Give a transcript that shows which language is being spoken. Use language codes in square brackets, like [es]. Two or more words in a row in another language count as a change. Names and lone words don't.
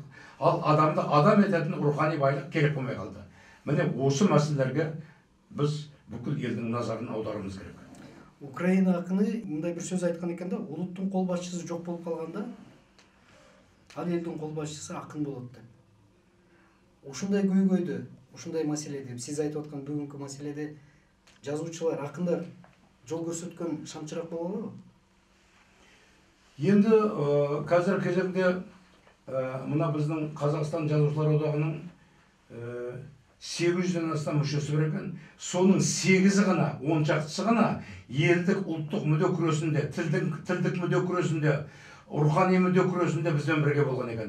[kk] Ал адамды адам ететін рухани байлық керек болмай қалды. Міне осы мәселелерге біз бүкіл елдің назарын аударуымыз керек. Украина ақыны мындай бір сөз айтқан екен да, ұлттың қолбасшысы жоқ болып қалғанда, ал елдің қолбасшысы ақын болады деп. [ky] Ушундай көйгөйдө, ушундай маселеде, сиз айтып аткан бүгүнкү маселеде жазуучулар, акындар жол көрсөткөн шамчыраак боло алабы? [kk] Енді қазір кезеңде мына біздің Қазақстан жазушылар одағының 800-ден астам мүшесі бар екен. Соның 8-і ғана, 10 шақтысы ғана елдік ұлттық мүдде күресінде, тілдік мүдде күресінде, рухани мүдде күресінде бізбен бірге болған екен.